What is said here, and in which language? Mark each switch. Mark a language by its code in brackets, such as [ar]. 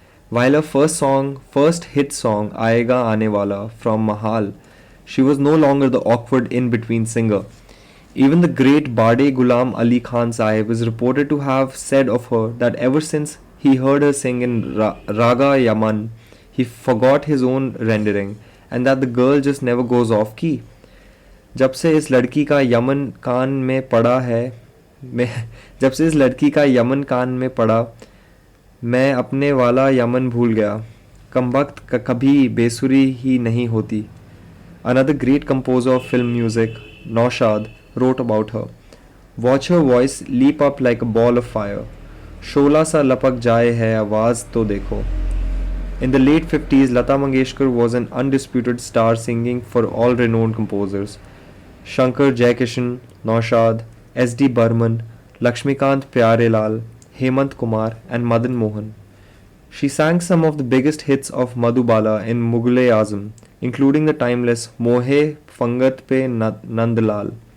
[en] While her first hit song, Aayega Aane Wala from Mahal, she was no longer the awkward in-between singer. Even the great Bade Ghulam Ali Khan Sahib is reported to have said of her that ever since he heard her sing in Raga Yaman, he forgot his own rendering and that the girl just never goes off key. [hi] जब से इस लड़की का Yemen कान में पड़ा है मैं जब से इस लड़की का यमन कान में पड़ा मैं अपने वाला यमन भूल गया कम वक्त कभी बेसुरी ही नहीं होती. [en] Another great composer of film music, Naushad, wrote about her. Watch her voice leap up like a ball of fire. [hi] शोला सा लपक जाए है आवाज़ तो देखो. [en] In the late 50s, Lata Mangeshkar was an undisputed star singing for all renowned composers. Shankar Jaikishan, Naushad, S.D. Burman, Lakshmikant Pyarelal, Hemant Kumar and Madan Mohan. She sang some of the biggest hits of Madhubala in Mughal-e-Azam, including the timeless Mohe Fangat Pe Nandlal.